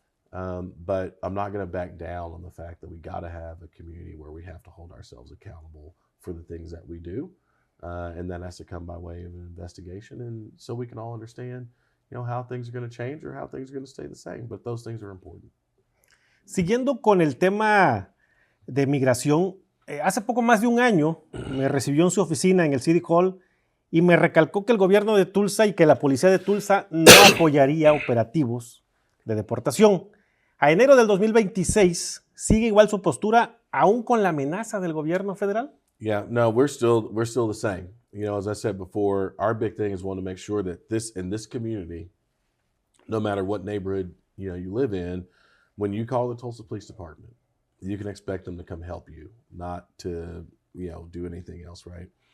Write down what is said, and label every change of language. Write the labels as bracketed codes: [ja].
[en] But I'm not going to back down on the fact that we got to have a community where we have to hold ourselves accountable for the things that we do. And that has to come by way of an investigation. And so we can all understand, how things are going to change or how things are going to stay the same. But those things are important. [es] Siguiendo con el tema de migración, hace poco más de un año me recibió en su oficina en el City Hall y me recalcó que el gobierno de Tulsa y que la policía de Tulsa no apoyaría operativos de deportación. A enero del 2026, ¿sigue igual su postura aún con la amenaza del gobierno federal? [en] Yeah, no, we're still the same. As I said before, our big thing is want to make sure that in this community, no matter what neighborhood you live in, when you call the Tulsa Police Department, you can expect them to come help you, not to do anything else, right?